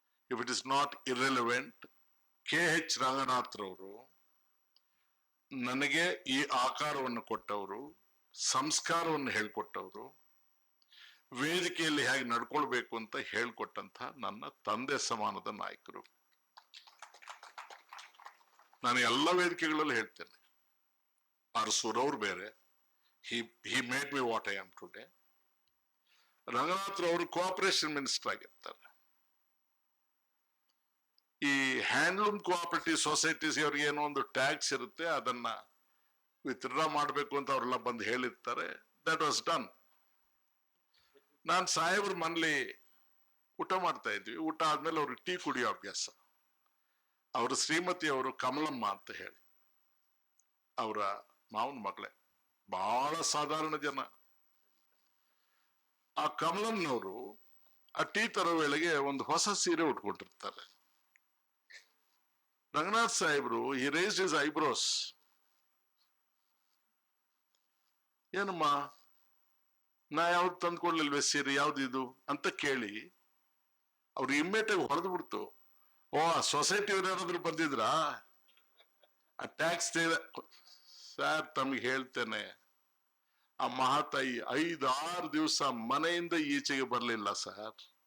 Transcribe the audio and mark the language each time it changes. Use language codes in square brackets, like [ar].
[en] If it is not irrelevant. [kn] KH ರಂಗನಾಥ್ರವರು ನನಗೆ ಈ ಆಕಾರವನ್ನು ಕೊಟ್ಟವರು, ಸಂಸ್ಕಾರವನ್ನು ಹೇಳ್ಕೊಟ್ಟವರು, ವೇದಿಕೆಯಲ್ಲಿ ಹೇಗೆ ನಡ್ಕೊಳ್ಬೇಕು ಅಂತ ಹೇಳ್ಕೊಟ್ಟಂತ ನನ್ನ ತಂದೆ ಸಮಾನದ ನಾಯಕರು. ನಾನು ಎಲ್ಲ ವೇದಿಕೆಗಳಲ್ಲಿ ಹೇಳ್ತೇನೆ. ಅರಸೂರವ್ರು ಬೇರೆ, [en] he made me what I am today. [kn] Ranganath ಅವರು ಕೋಆಪರೇಷನ್ ಮಿನಿಸ್ಟರ್ ಆಗಿರ್ತಾರೆ. ಈ ಹ್ಯಾಂಡ್ಲೂಮ್ ಕೋಆಪರೇಟಿವ್ ಸೊಸೈಟೀಸ್ ಅವ್ರಿಗೆ ಏನೋ ಒಂದು ಟ್ಯಾಕ್ಸ್ ಇರುತ್ತೆ, ಅದನ್ನ ವಿತ್ಡ್ರಾ ಮಾಡಬೇಕು ಅಂತ ಅವರೆಲ್ಲ ಬಂದು ಹೇಳಿರ್ತಾರೆ. [en] That was done. [kn] ನಾನು ಸಾಹೇಬ್ರ ಮನೇಲಿ ಊಟ ಮಾಡ್ತಾ ಇದ್ವಿ. ಊಟ ಆದ್ಮೇಲೆ ಅವ್ರಿಗೆ ಟೀ ಕುಡಿಯೋ ಅಭ್ಯಾಸ. ಅವ್ರ ಶ್ರೀಮತಿ ಅವರು ಕಮಲಮ್ಮ ಅಂತ ಹೇಳಿ, ಅವರ ಮಾವನ ಮಗಳೇ, ಬಹಳ ಸಾಧಾರಣ ಜನ. ಆ ಕಮಲಮ್ಮನವರು ಆ ಟೀ ತರೋ ವೇಳೆಗೆ ಒಂದು ಹೊಸ ಸೀರೆ ಉಟ್ಕೊಂಡಿರ್ತಾರೆ. [en] ರಂಗನಾಥ್ ಸಾಹೇಬ್ರು he raised his eyebrows. [kn] ಏನಮ್ಮ, ನಾ ಯಾವ್ದು ತಂದ್ಕೊಡ್ಲಿಲ್ವೇ ಸೀರೆ, ಯಾವ್ದು ಇದು ಅಂತ ಕೇಳಿ ಅವ್ರು ಇಮ್ಮಿಡಿಯೇಟ್ ಹೊಡೆದು ಬಿಡ್ತು. ಓ, ಸೊಸೈಟಿ ಯಾರಾದ್ರೂ ಬಂದಿದ್ರಾ ಆ ಟ್ಯಾಕ್ಸ್ ಸರ್? ತಮಗೆ ಹೇಳ್ತೇನೆ, ಆ ಮಹಾತಾಯಿ 5-6 ದಿವಸ ಮನೆಯಿಂದ ಈಚೆಗೆ ಬರಲಿಲ್ಲ ಸರ್.